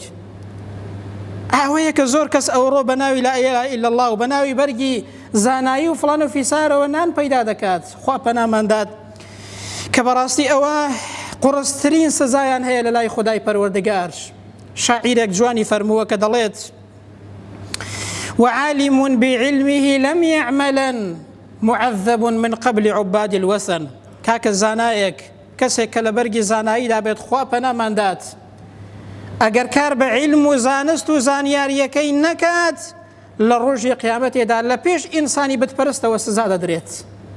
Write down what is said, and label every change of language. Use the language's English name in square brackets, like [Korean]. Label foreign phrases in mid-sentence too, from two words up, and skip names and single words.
[Central Kurdish] ئەوەیە کە زۆر کەس ئەوڕۆ بە ناوی [Arabic] لا ئیلەهە ئیلا الله [Central Kurdish] و بە ناوی بەرگی زانایی و فڵان و فیسارەوە نان پەیدا دەکات. خوا پەنامانداد کە بەڕاستی ئەوە قوڕسترین سزایان هەیە لە لای خودای پەروەردگار. شاعیرێک جوانی فەرمووە کە دەڵێت [Arabic] وعالم بعلمه لم يعملا معذب من قبل عباد الوثن. [Central Kurdish] کاکە زانایەک، کەسێک کە لە بەرگی زاناییدا بێت، خوا پەناماندات ئەگەر کار بە عیلم و زانست و زانیاریەکەی نەکات، لە ڕۆژی قیامەتێدا لە پێش ئینسانی بتپەرستەوە سزا دەدرێت.